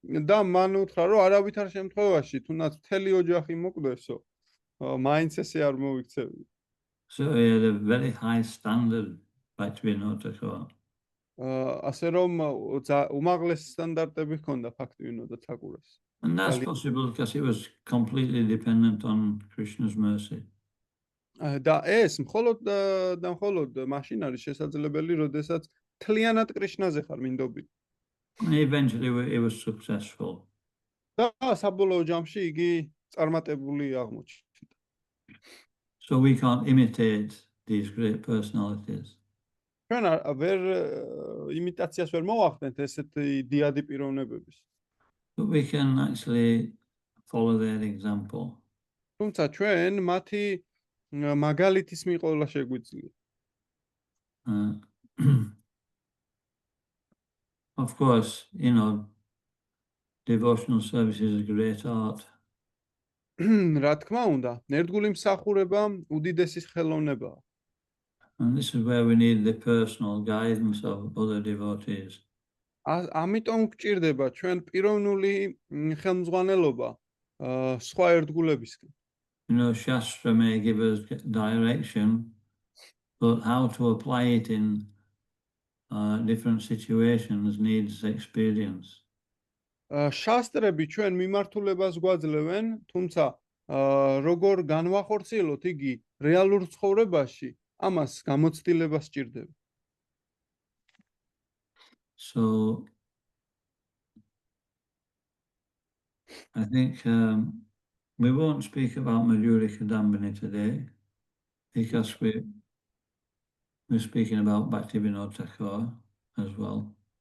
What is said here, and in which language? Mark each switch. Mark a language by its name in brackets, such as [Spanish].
[Georgian] და მან უთხრა, რომ არავითარ შემთხვევაში თუნდაც მთელი ოჯახი მოკვდესო, მაინც ესე არ მოიქცევი. [English] So he had a very high standard, Bhaktivinoda Thakur. [Georgian] ასე რომ უმაღლესი სტანდარტები ჰქონდა ბhaktivinoda Thakuras. [English] And that's possible because he was completely dependent on Krishna's mercy. [Georgian] და ეს მხოლოდ მაშინ არის შესაძლებელი, როდესაც თლიანად კრიშნაზე ხარ მინდობილი. [English] And eventually he was successful. [Georgian] და საბოლოო ჯამში იგი წარმატებული აღმოჩნდა. [English] So we can't imitate these great personalities. [Georgian] ჩვენ ვერ იმიტაციას ვერ მოვახდენთ ესეთი დიადი პიროვნებების. [English] But we can actually follow their example. [Georgian] თუმცა ჩვენ მათი მაგალითის მიყოლა შეგვიძლია. [English] Of course, devotional service is a great art. [Georgian] რა თქმა უნდა, ერთგული მსახურება უდიდესი ხელოვნებაა. [English] And this is where we need the personal guidance of other devotees. [Georgian] ამიტომ გვჭირდება ჩვენ პიროვნული ხელმძღვანელობა სხვა ერთგულებისგან. [English] Shastra may give us direction, but how to apply it in different situations needs experience. [Georgian] შასტრები ჩვენ მიმართულებას გვაძლევენ, თუმცა როგორ განვახორციელოთ იგი რეალურ ცხოვრებაში, ამას გამოცდილება სჭირდება. [English] So I think we won't speak about Madhuri Kadambini today because we're speaking about Bhaktivinoda Thakur as well.